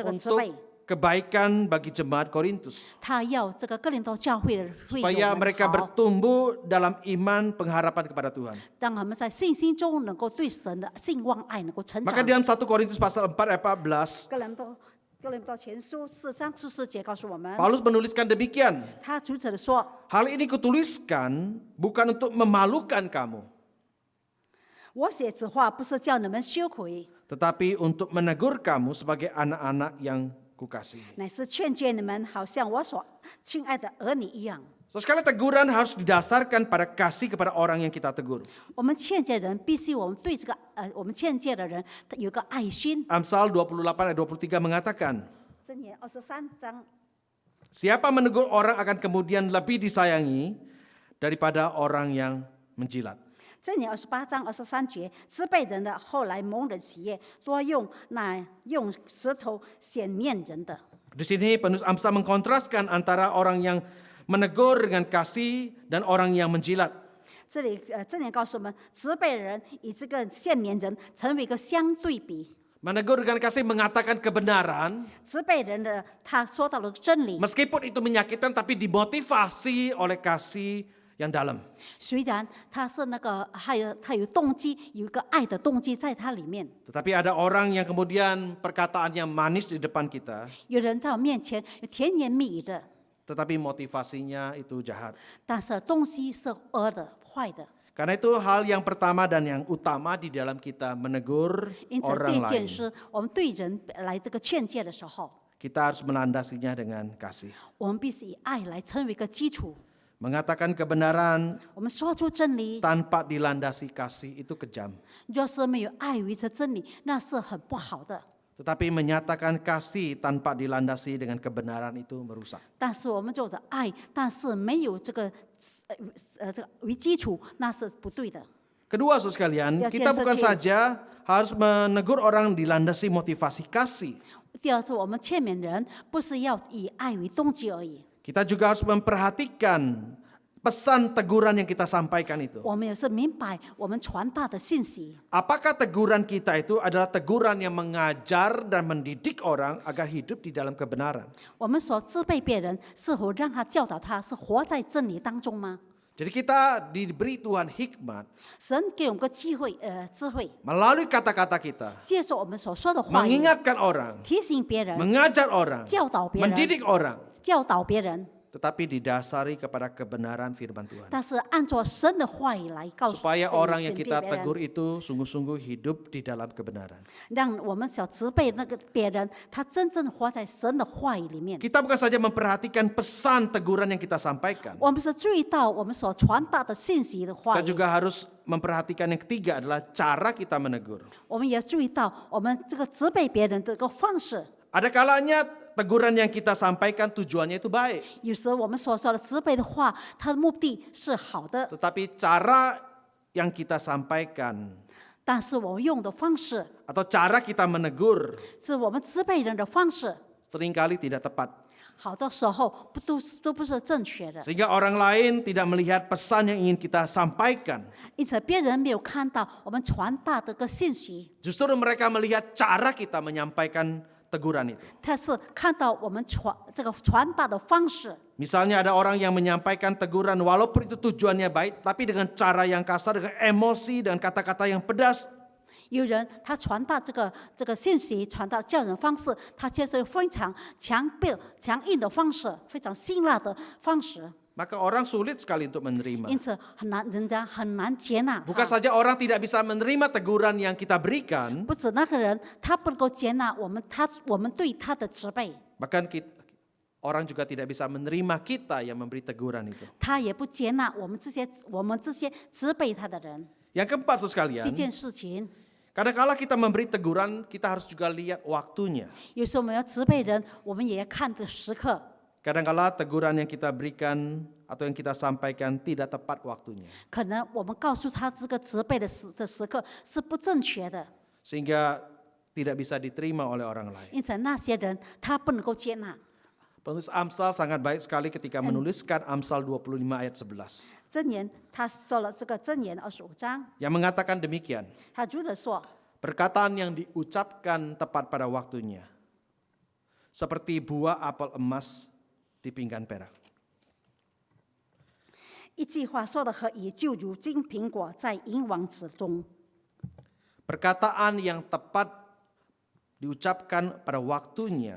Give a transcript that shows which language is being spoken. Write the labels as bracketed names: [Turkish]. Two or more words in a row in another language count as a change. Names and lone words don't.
[Indonesian] untuk [Chinese] 备， [Indonesian] kebaikan bagi jemaat Korintus. [Chinese] 他要这个哥林多教会的会 [Indonesian] Supaya [Chinese] 友们 [Indonesian] mereka [Chinese] 好， [Indonesian] bertumbuh dalam iman pengharapan kepada Tuhan. [Chinese] 让他们在信心中能够对神的信望爱能够成 [Indonesian] Maka [Chinese] 长。 [Indonesian] dalam 1 Korintus pasal 4 ayat 14, [Chinese] 哥林多前书4章14节告诉我们， [Indonesian] Paulus menuliskan demikian. [Chinese] 他主旨的说， [Indonesian] Hal ini kutuliskan bukan untuk memalukan kamu, [Chinese] 我写此话不是叫你们羞愧， [Indonesian] tetapi untuk menegur kamu sebagai anak-anak yang kukasihi. [Chinese] 乃是劝诫你们，好像我所亲爱的儿女一样。 [Indonesian] So, sekali teguran harus didasarkan pada kasih kepada orang yang kita tegur. [Chinese] 我们劝诫人，必须我们对这个我们劝诫的人有个爱心。 [Indonesian] Amsal 28 ayat 23 mengatakan, [Chinese] 箴言23章， [Indonesian] siapa menegur orang akan kemudian lebih disayangi daripada orang yang menjilat. [Chinese] 箴言28章23节，责备人的后来蒙人喜悦，多用舌头显面人的。 [Indonesian] Di sini penulis Amsal mengkontraskan antara orang yang menegur dengan kasih dan orang yang menjilat. [Chinese] 这里箴言告诉我们，责备人与这个显面人成为一个相对比。 [Indonesian] Menegur dengan kasih mengatakan kebenaran, [Chinese] 责备人的他说到了真理， [Indonesian] meskipun itu menyakitkan tapi dimotivasi oleh kasih yang dalam. [Chinese] 虽然他是那个他有动机，有一个爱的动机在他里面。 [Indonesian] Tetapi ada orang yang kemudian perkataannya manis di depan kita, [Chinese] 有人在我面前甜言蜜语的， [Indonesian] tetapi motivasinya itu jahat. [Chinese] 但是东西是恶的、坏的。 [Indonesian] Karena itu hal yang pertama dan yang utama di dalam kita menegur [Chinese] 因此，第 [Indonesian] orang [Chinese] 一件 [Indonesian] lain, [Chinese] 事，我们对人来这个劝诫的时候， [Indonesian] kita harus melandasinya dengan kasih. [Chinese] 我们必须以爱来成为一个基础。 [Indonesian] Mengatakan kebenaran [Chinese] 我们说出真理， [Indonesian] tanpa dilandasi kasih itu kejam. [Chinese] 若是没有爱于这真理，那是很不好的。 [Indonesian] Tetapi menyatakan kasih tanpa dilandasi dengan kebenaran itu merusak. [Chinese] 但是我们做着爱，但是没有这个这个为基础，那是不对的。 [Indonesian] Kedua, saudara sekalian, Ya, kita bukan Cien. saja harus menegur orang dilandasi motivasi kasih. [Chinese] 第二是我们劝勉人，不是要以爱为动机而已， [Indonesian] Kita juga harus memperhatikan pesan teguran yang kita sampaikan itu. [Chinese] 我们也是明白我们传达的信息。 [Indonesian] Apakah teguran kita itu adalah teguran yang mengajar dan mendidik orang agar hidup di dalam kebenaran? [Chinese] 我们所责备别人，是否让他教导他是活在真理当中吗？ [Indonesian] Jadi kita diberi Tuhan hikmat [Chinese] 神给我们个机会，智慧， [Indonesian] melalui kata-kata kita, [Chinese] 接受我们所说的话语， [Indonesian] mengingatkan orang, [Chinese] 提醒别人， [Indonesian] mengajar orang, [Chinese] 教导别人， [Indonesian] mendidik orang, [Chinese] 教导别人， [Indonesian] tetapi didasari kepada kebenaran firman Tuhan. [Chinese] 但是按照神的话语来告诉 [Indonesian] Supaya orang yang [Chinese] 警 [Indonesian] kita [Chinese] 惕别 [Indonesian] tegur [Chinese] 人， [Indonesian] itu sungguh-sungguh hidup di dalam kebenaran. [Chinese] 让我们所责备那个别人，他真正活在神的话语里面。 [Indonesian] Kita bukan saja memperhatikan pesan teguran yang kita sampaikan. [Chinese] 我们是注意到我们所传达的信息的话 [Indonesian] Kita [Chinese] 语， [Indonesian] juga harus memperhatikan yang ketiga adalah cara kita menegur. [Chinese] 我们也注意到我们这个责备别人的这个方式。 [Indonesian] Ada kalanya teguran yang kita sampaikan tujuannya itu baik, [Chinese] 有时我们所说的责备的话，它的目的是好的， [Indonesian] tetapi cara yang kita sampaikan [Chinese] 但是我们用的方式， [Indonesian] atau cara kita menegur [Chinese] 是我们责备人的方式， [Indonesian] seringkali tidak tepat. [Chinese] 好的时候都不是正确的， [Indonesian] Sehingga orang lain tidak melihat pesan yang ingin kita sampaikan. [Chinese] 因此别人没有看到我们传达的个信息， [Indonesian] Justru mereka melihat cara kita menyampaikan teguran itu. [Chinese] 他是看到我们传达的方式。 [Indonesian] Misalnya ada orang yang menyampaikan teguran walaupun itu tujuannya baik, tapi dengan cara yang kasar, dengan emosi, dengan kata-kata yang pedas. [Chinese] 有人他传达这个信息，传达教人方式，他却是非常强硬的方式，非常辛辣的方式， [Indonesian] Maka orang sulit sekali untuk menerima. [Chinese] 因此人家很难接纳 [Indonesian] Bukan [Chinese] 他。 [Indonesian] saja orang tidak bisa menerima teguran yang kita berikan, [Chinese] 不止那个人，他不能够接纳我们对他的责备， [Indonesian] bahkan orang juga tidak bisa menerima kita yang memberi teguran itu. [Chinese] 他也不接纳我们这些责备他的人。 [Indonesian] Yang keempat, saudara sekalian, [Chinese] 第一件事情， [Indonesian] kadang-kala kita memberi teguran, kita harus juga lihat waktunya. [Chinese] 有时候我们要责备人，我们也要看的时刻。 [Indonesian] Kadang-kala teguran yang kita berikan atau yang kita sampaikan tidak tepat waktunya. [Chinese] 可能我们告诉他这个责备的时刻是不正确的， [Indonesian] Sehingga tidak bisa diterima oleh orang lain. [Chinese] 因此那些人他不能够接纳。 [Indonesian] Penulis Amsal sangat baik sekali ketika menuliskan Amsal 25 ayat 11. [Chinese] 箴言他说了这个箴言25章， [Indonesian] Yang mengatakan demikian, [Chinese] 他如此说： [Indonesian] perkataan yang diucapkan tepat pada waktunya, seperti buah apel emas di pinggan perak. [Chinese] 一句话说的合宜，就如金苹果在银王子中。 [Indonesian] Perkataan yang tepat diucapkan pada waktunya